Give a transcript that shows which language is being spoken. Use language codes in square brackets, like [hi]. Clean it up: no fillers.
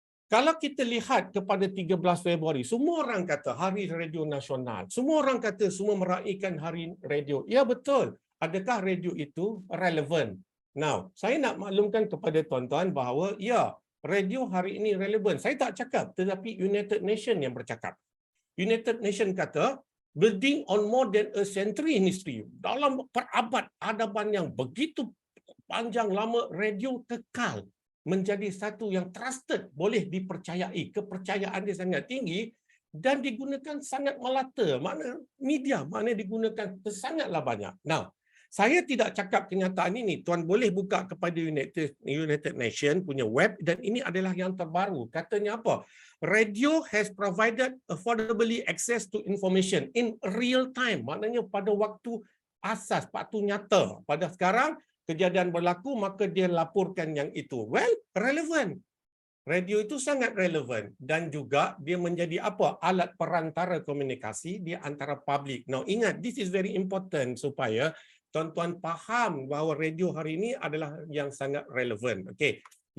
[ms] Kalau kita lihat kepada 13 Februari, semua orang kata Hari Radio Nasional. Semua orang kata semua meraihkan Hari Radio. Ya betul. Adakah radio itu relevan? Now, saya nak maklumkan kepada tuan-tuan bahawa ya, radio hari ini relevan. Saya tak cakap, tetapi United Nations yang bercakap. [en] United Nations kata, building on more than a century in history. [ms] Dalam perabad-adaban yang begitu panjang lama, radio kekal menjadi satu yang trusted, boleh dipercayai, kepercayaan dia sangat tinggi dan digunakan sangat melata. Media digunakan sangatlah banyak. Now, saya tidak cakap kenyataan ini. Tuan boleh buka kepada United Nations punya web dan ini adalah yang terbaru. Katanya apa? [en] Radio has provided affordably access to information in real time. [ms] Maknanya pada waktu asas, waktu nyata. Pada sekarang, kejadian berlaku, maka dia laporkan yang itu. Well, relevan. Radio itu sangat relevan dan juga dia menjadi apa? Alat perantara komunikasi di antara publik. Now, ingat, [en] this is very important [ms] supaya tuan-tuan faham bahawa radio hari ini adalah yang sangat relevan. Okey.